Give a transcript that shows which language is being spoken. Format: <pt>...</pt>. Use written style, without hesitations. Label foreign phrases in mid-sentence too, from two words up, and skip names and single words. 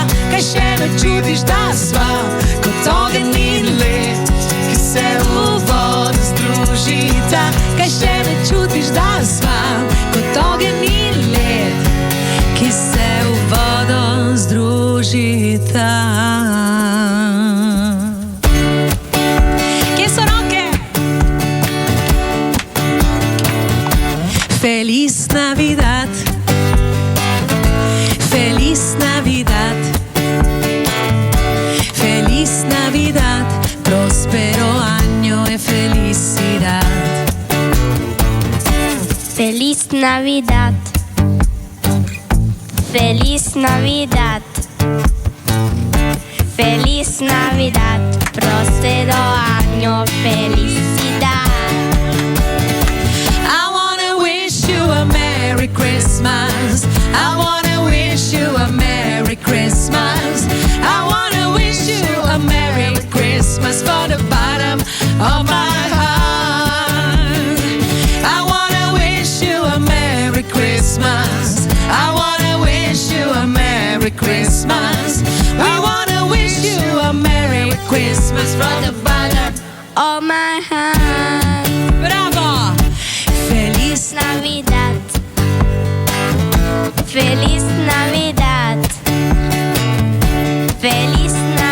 <sl>Kaj še ne čutiš, da sva kot ogenj in led, ki se v vodo združita. Kaj še ne čutiš, da sva kot ogenj in led, ki se v vodo združita. Kje so roke?</sl> <es>Feliz Navidad, Feliz Navidad, Feliz Navidad, prospero año e felicidad. Feliz Navidad, Feliz Navidad, Feliz Navidad, próspero año, felicidad.</es> <en>I wanna wish you a Merry Christmas. I wanna wish you a Merry Christmas. I wanna wish you a Merry Christmas for the bottom of my heart. I wanna wish you a Merry Christmas. I wanna wish you a Merry Christmas. We wanna wish you a Merry Christmas from the bottom. Oh my heart,</en> <es>Bravo! Feliz Navidad, Feliz Navidad, Feliz</es>